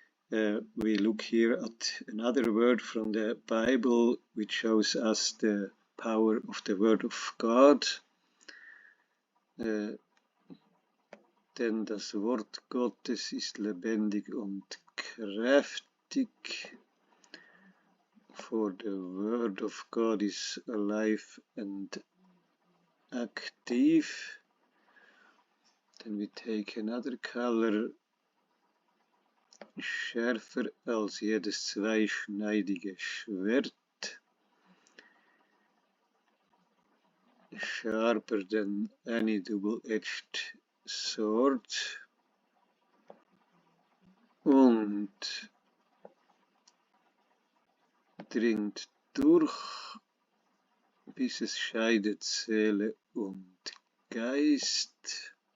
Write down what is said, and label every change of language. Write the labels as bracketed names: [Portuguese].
[English] We look here at another word from the Bible which shows us the power of the Word of God. [German] Denn das Wort Gottes ist lebendig und kräftig. [English] For the Word of God is alive and active. Then we take another color. [German] Schärfer als jedes zweischneidige Schwert. [English] Sharper than any double-edged sword. [German] Und dringt durch, bis es scheidet Seele und Geist.